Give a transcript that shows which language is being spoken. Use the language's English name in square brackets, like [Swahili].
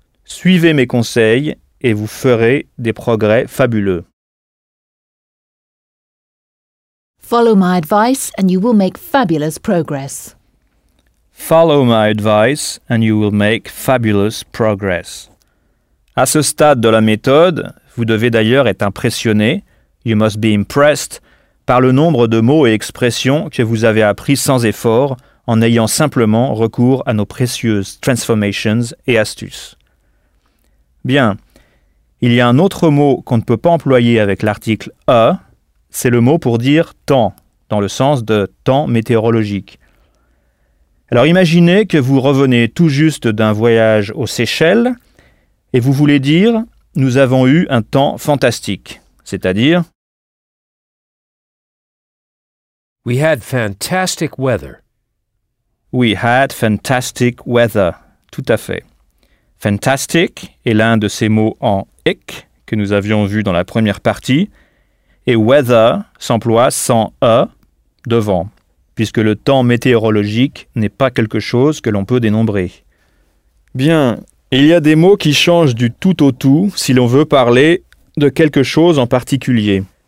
[French] Suivez mes conseils et vous ferez des progrès fabuleux. [English] Follow my advice and you will make fabulous progress. Follow my advice and you will make fabulous progress. [French] À ce stade de la méthode, vous devez d'ailleurs être impressionné, [English] you must be impressed, [French] par le nombre de mots et expressions que vous avez appris sans effort en ayant simplement recours à nos précieuses transformations et astuces. Bien, il y a un autre mot qu'on ne peut pas employer avec l'article a. C'est le mot pour dire temps, dans le sens de temps météorologique. Alors imaginez que vous revenez tout juste d'un voyage aux Seychelles et vous voulez dire nous avons eu un temps fantastique, c'est-à-dire [English] We had fantastic weather. We had fantastic weather. [French] Tout à fait. Fantastic est l'un de ces mots en ic que nous avions vu dans la première partie. Et weather s'emploie sans e devant, puisque le temps météorologique n'est pas quelque chose que l'on peut dénombrer. Bien, il y a des mots qui changent du tout au tout si l'on veut parler de quelque chose en particulier.